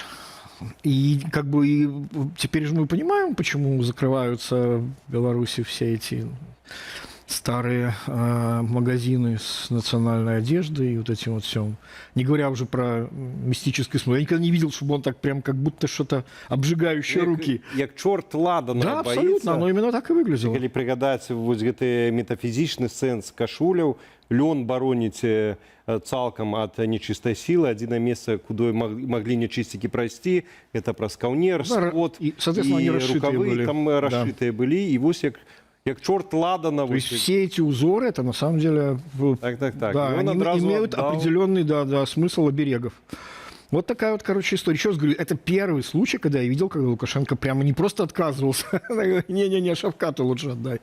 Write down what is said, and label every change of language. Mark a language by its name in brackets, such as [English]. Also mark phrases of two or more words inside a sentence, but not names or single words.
[Russian] И как бы и теперь же мы понимаем, почему закрываются в Беларуси все эти старые магазины с национальной одеждой и вот этим вот всем. Не говоря уже про мистический смысл. Я никогда не видел, чтобы он так прям как будто что-то обжигающее руки. [Belarusian] Як чорт ладана [Russian] Да, боится. абсолютно, оно именно так и выглядело. [Belarusian] Калі прыгадаць вось гэты метафізічны сэнс кашуляў, лён бароніць цалкам ад нечыстай сілы, адзінае месца, куды маглі нечысцікі прайсці, это праз каўнер, [Russian] Да, [Belarusian] спод [Russian] и, соответственно, они расшитые [Belarusian] рукавы, [Russian] были. [Belarusian] там расшытыя былі, і вось як чорт ладана. [Russian] То есть все эти узоры, это на самом деле Так. да, И он они [Belarusian] одразу [Russian] имеют отдал. определенный смысл оберегов. Вот такая вот, короче, история. Еще раз говорю, это первый случай, когда я видел, когда Лукашенко прямо не просто отказывался. Не-не-не, Шавкату лучше отдай.